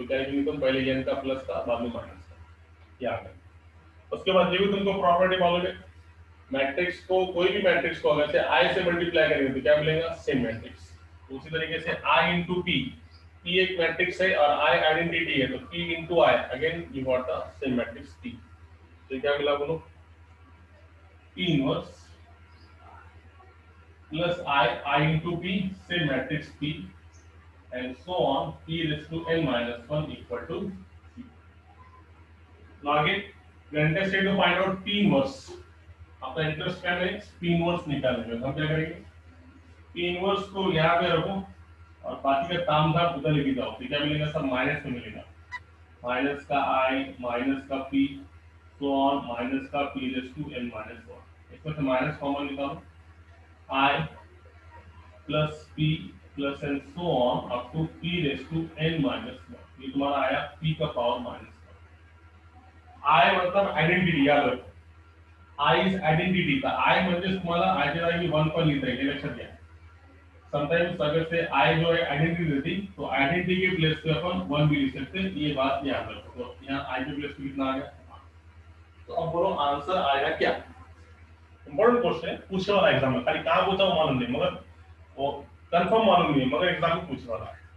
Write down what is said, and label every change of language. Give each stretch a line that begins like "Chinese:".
Hindi: तो क्या है तुम पहले n का प्लस था बाद में माइनस था. क्या है उसके बाद ये भी तुमको प्रॉपर्टी मालूम है. मैट्रिक्स को कोई भी मैट्रिक्स को अगर से i से मल्टीप्लाई करेंगे तो क्या मिलेगा सेम मैट्रिक्स. उसी तरीके से i into p. p एक मैट्रिक्स है और i आइडेंटिटी है तो p into i
English: Again you got the same matrix p.
Hindi: तो क्या मिला बोलो p inverse plus i into p same matrix p
English: and so on p raised to n minus 1 equal to 0. Now again we are interested to find out p inverse.
Hindi: अपना interest क्या है p inverse निकालने में. हम क्या करेंगे p inverse को यहाँ पे रखो और बाकी का काम धाम उधर लेके जाओ. तो क्या मिलेगा सब माइनस में मिलेगा. माइनस का i माइनस का p सो ऑन माइनस का p रेज़ टू n - 1. इसमें से माइनस कॉमन निकालो i plus p plus and so on up to p raise to n - 1. ये तुम्हारा आया p का पावर -1. i मतलब आइडेंटिटी याद रखो.
English: I is identity.
Marathi: का I म्हणजे तुम्हाला I च्या जागी 1 पण लिहिता येईल. लक्षात घ्या.
Hindi: समटाइम्स अगर से I जो है आइडेंटिटी रहती तो आइडेंटिटी के प्लेस पे अपन 1 भी लिख सकते हैं. ये बात याद रखो. तो यहाँ I के प्लेस पे कितना आ गया. तो अब बोलो आंसर आएगा क्या. इंपॉर्टेंट क्वेश्चन है पूछने वाला एग्जाम में. खाली कहाँ पूछा वो मालूम नहीं मगर वो कंफर्म मालूम नहीं मगर एग्जाम में पूछने वाला है.